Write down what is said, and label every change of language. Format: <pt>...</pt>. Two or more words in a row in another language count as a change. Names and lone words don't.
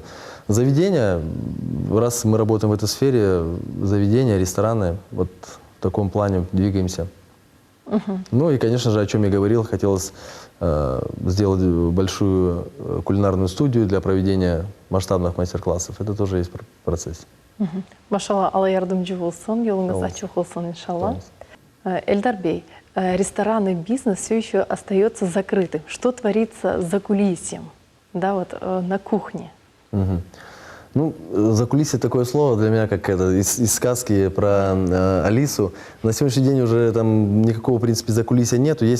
<ru>Заведения, раз мы работаем в этой сфере, заведения, рестораны, вот в таком плане двигаемся. Ну и, конечно же, о чем я говорил, хотелось сделать большую кулинарную студию для проведения масштабных мастер-классов. Это тоже есть в процессе.</ru> <tt>Машалла, Алла ярдәмче булсын, юлыңыз ачык булсын, иншалла.</tt> <ru>Эльдар Бей, ресторанный бизнес все еще остается закрытым. Что творится за кулисьем, да, вот на кухне? Ну, закулисье такое слово для меня, как это, из сказки про Алису. На сегодняшний день уже там никакого, в принципе, закулисья нету.</ru>